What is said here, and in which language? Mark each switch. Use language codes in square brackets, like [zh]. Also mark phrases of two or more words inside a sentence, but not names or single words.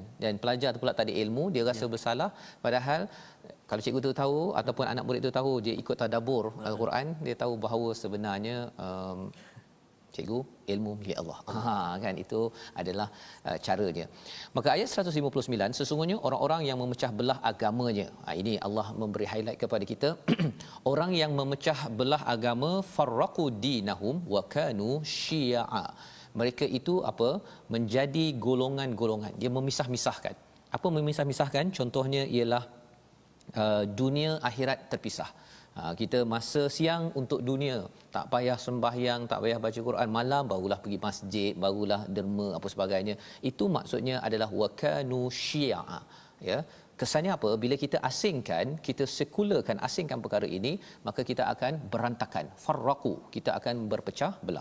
[ms] Dan pelajar tu pula tak ada ilmu, dia rasa bersalah, padahal kalau cikgu tu tahu ataupun anak murid tu tahu, dia ikut tadabbur al-Quran, dia tahu bahawa sebenarnya cikgu ilmu milik Allah. Kan itu adalah cara dia. Maka ayat 159, sesungguhnya orang-orang yang memecah belah agamanya. Ini Allah memberi highlight kepada kita. Orang yang memecah belah agama, [ar] فرقوا دينهم وكانوا شيعا. [ms] Mereka itu apa? Menjadi golongan-golongan. Dia memisah-misahkan. Apa memisah-misahkan? Contohnya ialah dunia akhirat terpisah. Kita masa siang untuk dunia, tak payah sembahyang, tak payah baca Quran, malam barulah pergi masjid, barulah derma apa sebagainya. Itu maksudnya adalah [ar] وكانوا شيعا [ms] ya. Kesannya apa? Bila kita asingkan, kita sekularkan, asingkan perkara ini, maka kita akan berantakan, farraqu, kita akan berpecah belah.